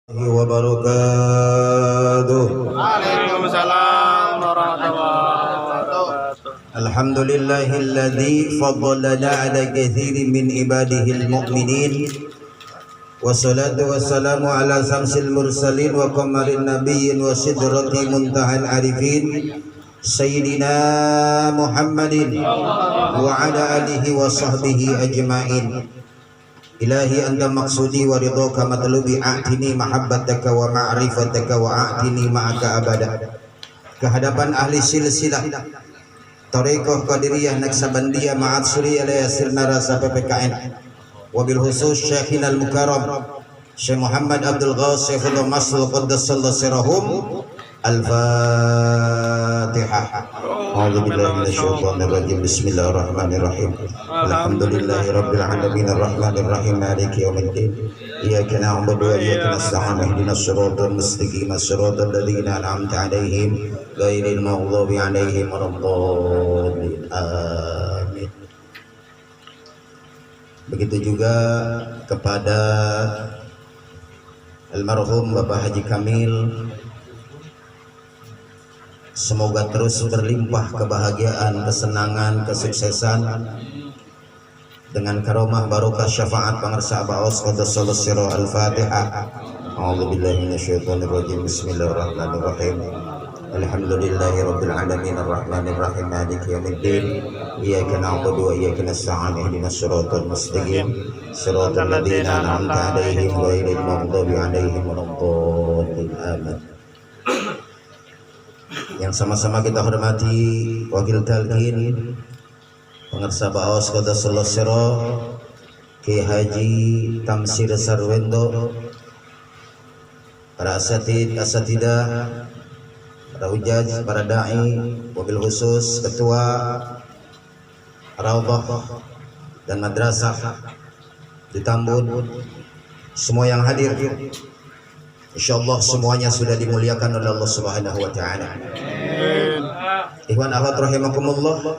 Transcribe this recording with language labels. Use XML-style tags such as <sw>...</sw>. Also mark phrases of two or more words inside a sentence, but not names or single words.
<ar>wabarakatuh. وعليكم السلام ورحمة الله وبركاته. الحمد لله الذي فضلنا على كثير من عباده المؤمنين. والصلاة والسلام على شمس المرسلين وقمر النبيين وسدرة منتهى العارفين سيدنا محمد وعلى آله وصحبه أجمعين. إلهي أنت مقصودي ورضاك مطلوبي أعطني محبتك ومعرفتك وأعطني معك أبدا.</ar> <id>Kehadapan ahli silsilah Thariqah Qadiriyah Naksabandiyah Ma'ad Surya Layasir Narasa PPKN,</id> <ar>وبالخصوص شيخنا المكرم</ar> <id>Syekh Muhammad Abdul Ghas Syekhullah Masl</id> <ar>قدس الله سرهم. Al-Fatihah. أعوذ بالله من الشيطان الرجيم. بسم الله الرحمن الرحيم. الحمد لله رب العالمين الرحمن الرحيم مالك يوم الدين. إياك نعبد وإياك نستعين. اهدنا الصراط المستقيم، صراط الذين أنعمت عليهم غير المغضوب عليهم ولا الضالين.</ar> <id>Amin. Begitu juga kepada almarhum Bapak Haji Kamil, semoga terus berlimpah kebahagiaan, kesenangan, kesuksesan dengan karomah barokah syafaat pangarsa Abaos</id> <ar>قدس الله سره.</ar> <id>Al-Fatihah.</id> <ar>أعوذ بالله من الشيطان الرجيم. بسم الله الرحمن الرحيم. الحمد لله رب العالمين الرحمن الرحيم مالك يوم الدين. إياك نعبد وإياك نستعين. اهدنا الصراط المستقيم، صراط الذين أنعمت عليهم غير المغضوب عليهم ولا الضالين.</ar> <id>Amin. Yang sama-sama kita hormati wakil talqin pengarsa Baos</id> <ar>قدس الله سره</ar> <id>Ki Haji Tamsir Sarwendo, para asatidah, para hujaj, para dai, wabil khusus ketua Raudhah dan madrasah di Tambun, semua yang hadir, insyaallah semuanya sudah dimuliakan oleh Allah</id> <ar>سبحانه وتعالى. إخوان أخوات رحمكم الله.</ar>